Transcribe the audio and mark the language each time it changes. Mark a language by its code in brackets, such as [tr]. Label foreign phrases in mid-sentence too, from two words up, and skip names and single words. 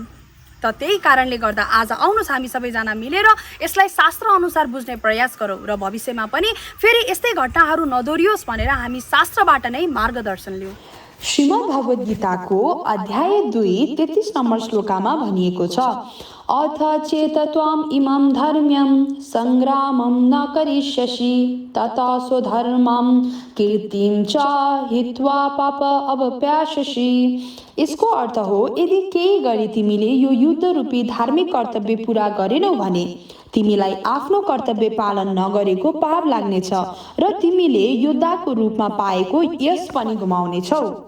[ne] त त्यही कारणले गर्दा आज आउनुहोस् हामी सबैजना मिलेर यसलाई शास्त्र अनुसार बुझ्ने प्रयास गरौँ र भविष्यमा पनि फेरि यस्तै घटनाहरू नदोहोरियोस् भनेर हामी शास्त्रबाट नै मार्गदर्शन लियौँ। श्रीमद् भगवद गीताको अध्याय 2 33 नम्बर श्लोकामा भनिएको छ, [sa] अथ चेतत्वम् इमं धर्म्यं संग्रामं न करिष्यसि तथा स्वधर्मं कीर्तिं च हित्वा पाप अवप्याशसि। [ne] यसको अर्थ हो, यदि केही गरी तिमीले यो युद्ध रूपी धार्मिक कर्तव्य पूरा गरेनौ भने तिमीलाई आफ्नो कर्तव्य पालन नगरेको पाप लाग्नेछ र तिमीले योद्धाको रूपमा पाएको यश पनि गुमाउनेछौ।